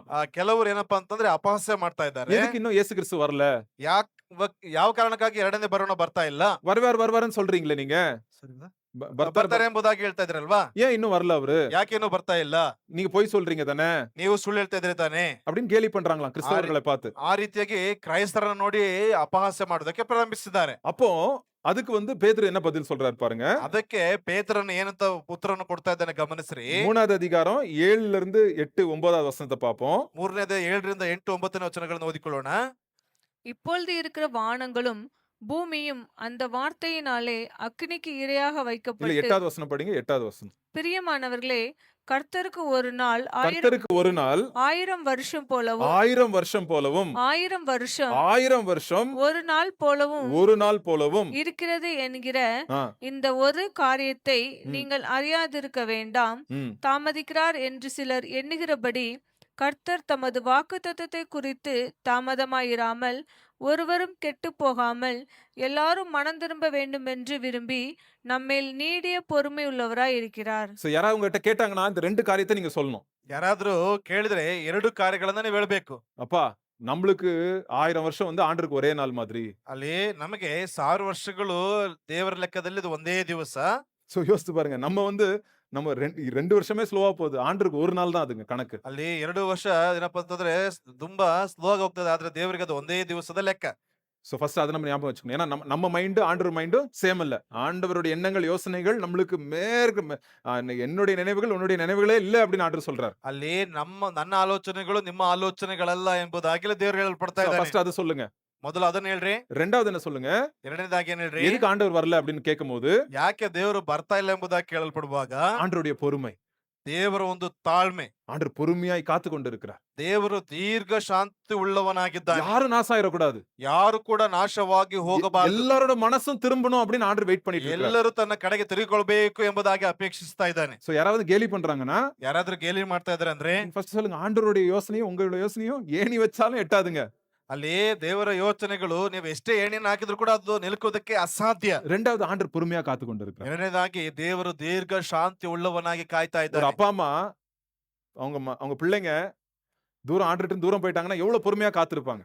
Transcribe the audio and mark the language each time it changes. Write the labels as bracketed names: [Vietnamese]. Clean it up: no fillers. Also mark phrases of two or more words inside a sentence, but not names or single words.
[Kannada] ಕೆಲವರು ಏನಪ್ಪಾ ಅಂತಂದ್ರೆ ಅಪಹಾಸ್ಯ ಮಾಡ್ತಾ ಇದ್ದಾರೆ. [Tamil] எதுக்கு இன்னும் இயேசு கிறிஸ்து வரல? [Kannada] ಯಾವ ಕಾರಣಕ್ಕಾಗಿ ಎರಡನೇ ಬರೋಣ ಬರ್ತಾ ಇಲ್ಲ? [Tamil] வருவாருன்னு சொல்றீங்களே நீங்க. [Kannada] ಬರ್ತಾರೆ ಎಂಬುದಾಗಿ ಹೇಳ್ತಾ ಇದ್ರಲ್ವಾ? [Tamil] ஏன் இன்னும் வரல அவரு? [Kannada] ಯಾಕೇನು ಬರ್ತಾ ಇಲ್ಲ? [Tamil] நீங்க போய் சொல்றீங்க தானே [Kannada] ನೀವು ಸುಳ್ಳು ಹೇಳ್ತಾ ಇದ್ರಿ ತಾನೆ [Tamil] அப்படின்னு கேலி பண்றாங்களாம் கிறிஸ்தவர்களை பார்த்து. [Kannada] ಆ ರೀತಿಯಾಗಿ ಕ್ರೈಸ್ತರನ್ನ ನೋಡಿ ಅಪಹಾಸ್ಯ ಮಾಡೋದಕ್ಕೆ ಪ್ರಾರಂಭಿಸಿದ್ದಾರೆ. [Tamil] அப்போ அதுக்கு வந்து பேதுரு என்ன பதில் சொல்றாரு பாருங்க. [Kannada] ಅದಕ್ಕೆ ಪೇತ್ರನ ಏನಂತ ಉತ್ತರವನ್ನು ಕೊಡ್ತಾ ಇದ್ದಾನೆ ಗಮನಿಸ್ರಿ. [Tamil] 3வது அதிகாரம் 7ல இருந்து 8 9வது வசனத்தை பார்ப்போம். [Kannada] 3ನೇದ 7ರಿಂದ 8 9ನೇ ವಚನಗಳನ್ನು ಓದಿಕೊಳ್ಳೋಣ. [Tamil] இப்பொழுது இருக்கிற வானங்களும் பூமியும் அந்த வார்த்தையினாலே அக்கினிக்கு இரையாக இல்ல வைக்கப்பட்டு 8வது வசனம் படிங்க. 8வது வசனம். பிரியமானவர்களே, கர்த்தருக்கு ஒரு நாள் கர்த்தருக்கு ஒரு நாள் 1000 வருஷம் போலவும் 1000 வருஷம் போலவும் 1000 வருஷம் 1000 வருஷம் ஒரு நாள் போலவும் ஒரு நாள் போலவும் இருக்கிறது என்கிற ஆ, இந்த ஒரு காரியத்தை நீங்கள் அறியாதிருக்க வேண்டாம். ம். தாமதிக்கிறார் என்று சிலர் எண்ணுகிறபடி கர்த்தர் தமது வாக்குத்தத்தத்தை குறித்து தாமதமாயிராமல் ஒருவரும் கெட்டுப் போகாமல் எல்லாரும் மனம் திரும்ப வேண்டுமென்று விரும்பி நம்மேல் நீடிய பொறுமை உள்ளவராய் இருக்கிறார். So, யாராவது உங்ககிட்ட கேட்டாங்கன்னா இந்த 2 காரியத்தை நீங்க சொல்லணும். [Kannada] ಯಾರಾದ್ರೂ ಕೇಳಿದ್ರೆ 2 ಕಾರ್ಯಗಳನ್ನ ನೀವು ಹೇಳ್ಬೇಕು. [Tamil] அப்பா, நம்மளுக்கு 1000 வருஷம் வந்து ஆண்டருக்கு ஒரே நாள் மாதிரி. [Kannada] ಅಲ್ಲಿ ನಮಗೆ 1000 ವರ್ಷಗಳು ದೇವರ ಲೆಕ್ಕದಲ್ಲಿ ಇದು ಒಂದೇ ದಿವಸ. [Tamil] சோ யோசித்து பாருங்க. நம்ம 2 வருஷமே ஸ்லோவா போகுது. ஆண்டருக்கு ஒரு நாள் தான் அதுங்க கணக்கு. [Kannada] ಅಲ್ಲಿ 2 ವರ್ಷ ಏನಪ್ಪಾ ಅಂತಂದ್ರೆ ತುಂಬಾ ಸ್ಲೋ ಆಗಿ ಹೋಗ್ತದೆ. ಆದ್ರೆ ದೇವರಿಗೆ ಅದು ಒಂದೇ ದಿವಸದ ಲೆಕ್ಕ. [English] so first [Tamil] அத நம்ம ஞாபகம் வச்சுக்கணும். ஏன்னா நம்ம மைண்ட் ஆண்டவர் மைண்டும் சேம் இல்ல. ஆண்டவருடைய எண்ணங்கள், யோசனைகள் நம்மளுக்கு என்னுடைய நினைவுகள் உன்னுடைய நினைவுகளே இல்ல அப்படின்னு ஆண்டவர் சொல்றார். [Kannada] ಅಲ್ಲಿ ನನ್ನ ಆಲೋಚನೆಗಳು ನಿಮ್ಮ ಆಲೋಚನೆಗಳಲ್ಲ ಎಂಬುದಾಗಿ ದೇವರು ಹೇಳಲ್ಪಡ್ತಾ ಇದ್ದಾನೆ. [Tamil] ஃபர்ஸ்ட் அத சொல்லுங்க. [Kannada] ಮೊದಲು ಅದನ್ನ ಹೇಳ್ರಿ. [Tamil] ரெண்டாவது என்ன சொல்லுங்க? [Kannada] ಎರಡನೇದಾಗಿ ಏನ್ ಹೇಳ್ರಿ? [Tamil] எதுக்கு ஆண்டவர் வரல அப்படின்னு கேட்கும்போது [Kannada] ಯಾಕೆ ದೇವರು ಬರ್ತಾ ಇಲ್ಲ ಎಂಬುದಾಗಿ ಕೇಳಲ್ಪಡುವಾಗ [Tamil] ஆண்டவருடைய பொறுமை. [Kannada] ದೇವರ ಒಂದು ತಾಳ್ಮೆ. [Tamil] ஆண்டவர் பொறுமையாய் காத்து கொண்டிருக்கிறார். [Kannada] ದೇವರು ದೀರ್ಘ ಶಾಂತಿ ಉಳ್ಳವನಾಗಿದ್ದಾನೆ. [Tamil] யாரும் நாசம் ஆயிடக்கூடாது. [Kannada] ಯಾರು ಕೂಡ ನಾಶವಾಗಿ ಹೋಗಬಾರದು. [Tamil] எல்லாரோட மனசும் திரும்பணும் அப்படின்னு ஆண்டவர் வெயிட் பண்ணிட்டு இருக்கார். [Kannada] ಎಲ್ಲರೂ ತನ್ನ ಕಡೆಗೆ ತಿರುಗಿಕೊಳ್ಬೇಕು ಎಂಬುದಾಗಿ ಅಪೇಕ್ಷಿಸ್ತಾ ಇದ್ದಾನೆ. [Tamil] சோ யாராவது கேலி பண்றாங்கன்னா [Kannada] ಯಾರಾದ್ರೂ ಗೇಲಿ ಮಾಡ್ತಾ ಇದಾರೆ ಅಂದ್ರೆ [Tamil] ஃபர்ஸ்ட் சொல்லுங்க, ஆண்டவருடைய யோசனையும் உங்களுடைய யோசனையும் ஏணி வச்சாலும் எட்டாதுங்க. [Kannada] ಅಲ್ಲಿ ದೇವರ ಯೋಚನೆಗಳು ನೀವು ಎಷ್ಟೇ ಎಣ್ಣೆಯನ್ನು ಹಾಕಿದ್ರು ಕೂಡ ಅದು ನಿಲ್ಕೋದಕ್ಕೆ ಅಸಾಧ್ಯ. [Tamil] ரெண்டாவது ஆண்டவர் பொறுமையா காத்து கொண்டிருக்கிறார். [Kannada] ಎರಡನೇದಾಗಿ ದೇವರು ದೀರ್ಘ ಶಾಂತಿ ಉಳ್ಳವನಾಗಿ ಕಾಯ್ತಾ [Tamil] ஒரு [Kannada] ಇದ್ದಾನೆ. [Tamil] அப்பா அம்மா அவங்க பிள்ளைங்க ஆண்டவர்ட்ட தூரம் போயிட்டாங்கன்னா எவ்வளவு பொறுமையா காத்திருப்பாங்க.